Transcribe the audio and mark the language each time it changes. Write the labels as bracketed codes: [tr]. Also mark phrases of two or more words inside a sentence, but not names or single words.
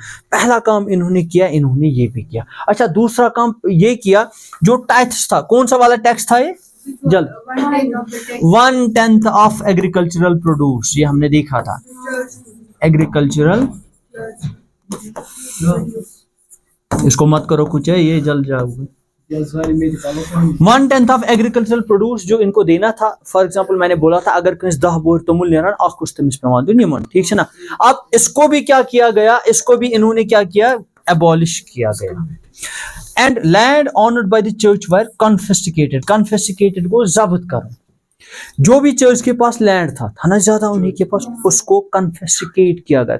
[hi] पहला काम इन्होंने किया, इन्होंने ये भी किया। अच्छा, दूसरा काम ये किया, जो टैक्स था, कौन सा वाला टैक्स था ये, जल्द, [en] 1/10 of agricultural produce, [hi] ये हमने देखा था, एग्रीकल्चरल, इसको मत करो कुछ है, ये जल जाओगे। [en] 1/10 of agricultural produce [hi] जो इनको देना था। [en] for example [hi] मैंने बोला था अगर कहीं [ks] 10 बोर तुमुल नेरन आकुश तमिस पेवान दो निमन, [hi] ठीक है ना। अब इसको भी क्या किया गया, इसको भी इन्होंने क्या किया, एबॉलिश किया गया। [en] and land owned by the church were confiscated, confiscated [hi] को जब्त करो। जो भी चर्च के पास लैंड था ना ज्यादा उन्हीं के पास, उसको कॉन्फिस्केट किया गया।